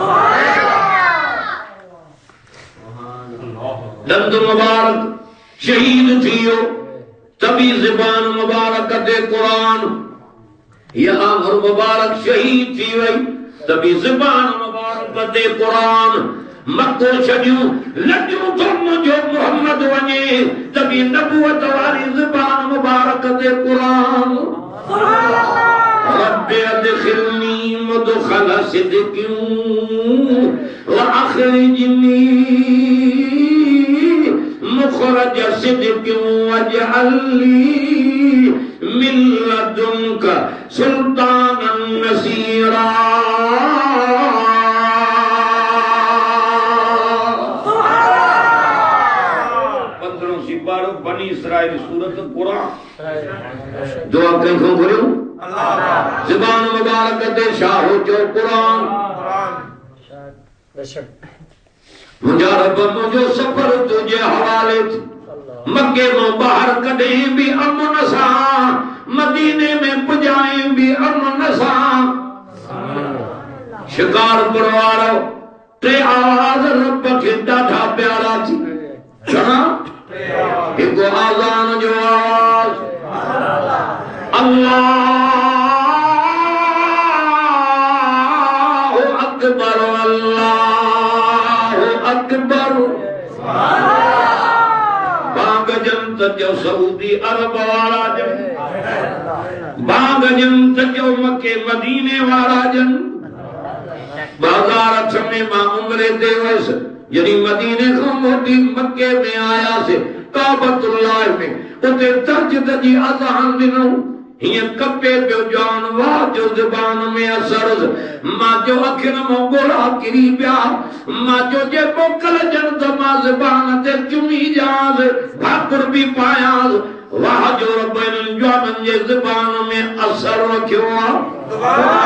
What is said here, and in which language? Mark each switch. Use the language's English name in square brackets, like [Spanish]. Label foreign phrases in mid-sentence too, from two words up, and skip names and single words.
[Sindhi] दंद मुबारक शहीद थियो तभी ज़बान मुबारक ते कुरान या आमर मुबारक शहीद थी वई तभी ज़बान मुबारक ते कुरान मक्को छॾियूं लॾियूं तो मुंहिंजो मोहम्मद वञे तभी नबूवत वारी ज़बान मुबारक ते कुरान [Arabic] رب أدخلني مدخل صدق وأخرجني مخرج صدق واجعلني من لدنك سلطانا نصيرا [Sindhi] पंद्रहों सिपारो बनी इसराइल सूरत कुरान दुआ कंखों घुरियो ज़बान मुबारक ते शाहो जो कुरान मुंहिंजा रब मुंहिंजो सफ़र तुंहिंजे हवाले मक्के मां ॿाहिरि कढई बि अमन सां मदीने में पुॼाई बि अमन सां शिकारपुर वारो टे आवाज़ रब खे ॾाढा प्यारा थी घणा हिकु आज़ान जो आवाज़ [Arabic] الله أكبر الله أكبر [Sindhi] बाग जंत जो सऊदी अरब वारा जन बाग जंत जो मक्के मदीने वारा जन 2008 में मां उम्रे ते हुयसि जॾहिं मदीने खां मोटी मक्के में आयासीं काबतुल्लाह में उते तस्जिद जी अज़ान ॾिनो हीअं कपे पियो जान वाह जो ज़बान में असर मां जो अखियुनि मां ॻोढ़ा किरी पिया मां जो जे मोकल जन त मां ज़बान ते चुमी जांसि भाकुर बि पायांसि वाह जो रब्बन जवाननि जे ज़बान में असर रखियो आहे।